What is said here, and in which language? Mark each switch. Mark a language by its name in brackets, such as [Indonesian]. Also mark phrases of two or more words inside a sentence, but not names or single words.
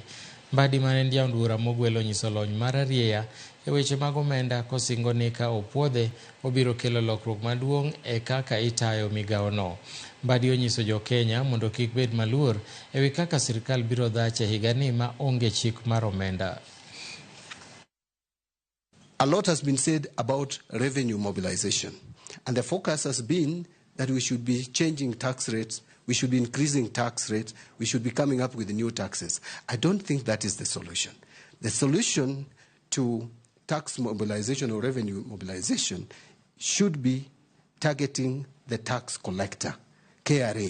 [Luo (Kenya and Tanzania)] Mbadi mane en jaod bura Mogwel onyiso lony mar arieya e weche mag omenda kosingo ni ka opuodhe obiro kelo lokruok maduong' e kaka itayo migawo no. Mbadi onyiso jo Kenya mondo kik bed maluor e wi kaka sirkal biro dhache higani ma onge chik mar omenda. [English] A lot has been said about revenue mobilization, and the focus has been that we should be changing tax rates, we should be increasing tax rates, we should be coming up with new taxes. I don't think that is the solution. The solution to tax mobilization or revenue mobilization should be targeting the tax collector, KRA.